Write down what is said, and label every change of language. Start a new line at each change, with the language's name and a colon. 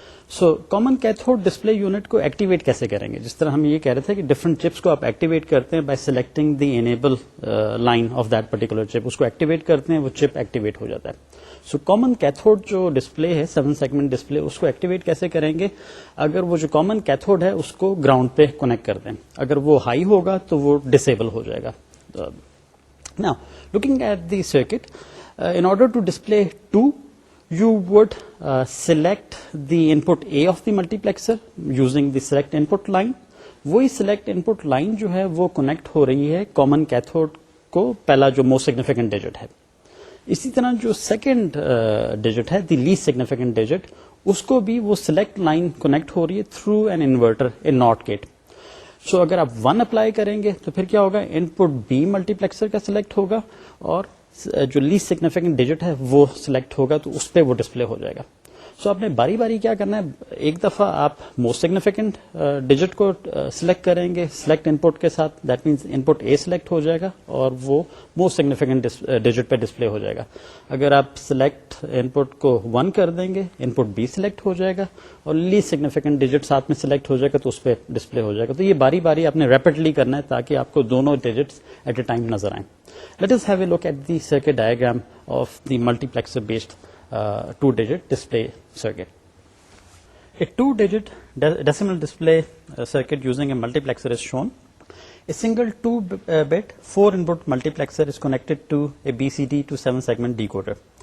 Urdu: So common cathode display unit کو activate کیسے کریں گے؟ جس طرح ہم یہ کہہ رہے تھے کہ ڈفرنٹ چپس کو آپ ایکٹیویٹ کرتے ہیں
English: by selecting the enable line of that particular chip,
Urdu: اس کو ایکٹیویٹ کرتے ہیں, وہ چپ ایکٹیویٹ ہو جاتا ہے. سو کامن کیتھوڈ جو ڈسپلے ہے 7 سیگمنٹ ڈسپلے, اس کو ایکٹیویٹ کیسے کریں گے؟ اگر وہ جو کامن کیتھوڈ ہے اس کو گراؤنڈ پہ کنیکٹ کر دیں, اگر وہ ہائی ہوگا تو وہ ڈسیبل ہو جائے گا.
English: Now looking at the circuit, in order to display 2, you would select the input A of the multiplexer using the select input line.
Urdu: وہی select input line جو ہے وہ کنیکٹ ہو رہی ہے common cathode کو, پہلا جو most significant digit ہے. اسی طرح جو سیکنڈ ڈیجٹ ہے,
English: the least significant digit,
Urdu: اس کو بھی وہ سلیکٹ لائن کنیکٹ ہو رہی ہے
English: Through an inverter, a not gate.
Urdu: سو اگر آپ 1 اپلائی کریں گے تو پھر کیا ہوگا؟ انپٹ بی ملٹی پلیکسر کا سلیکٹ ہوگا اور جو لیسٹ سگنیفیکینٹ ڈیجٹ ہے وہ سلیکٹ ہوگا, تو اس پہ وہ ڈسپلے ہو جائے گا. سو آپ نے باری باری کیا کرنا ہے, ایک دفعہ آپ موسٹ سگنیفیکنٹ ڈیجٹ کو سلیکٹ کریں گے سلیکٹ ان پٹ کے ساتھ, that means in put a select ہو جائے گا اور وہ موسٹ سگنیفیکنٹ ڈیجٹ پہ ڈسپلے ہو جائے گا. اگر آپ سلیکٹ ان پٹ کو 1 کر دیں گے ان پٹ بی سلیکٹ ہو جائے گا اور لیسٹ سگنیفیکنٹ ڈیجٹ ساتھ میں سلیکٹ ہو جائے گا تو اس پہ ڈسپلے ہو جائے گا. تو یہ باری باری آپ نے ریپڈلی کرنا ہے تاکہ آپ کو دونوں ڈیجٹس ایٹ اے ٹائم نظر آئیں.
English: Let us have a look at the circuit diagram of the multiplexer based 2-digit display circuit. A 2-digit decimal display circuit using a multiplexer is shown. A single 2-bit 4-input multiplexer is connected to a BCD to 7-segment decoder.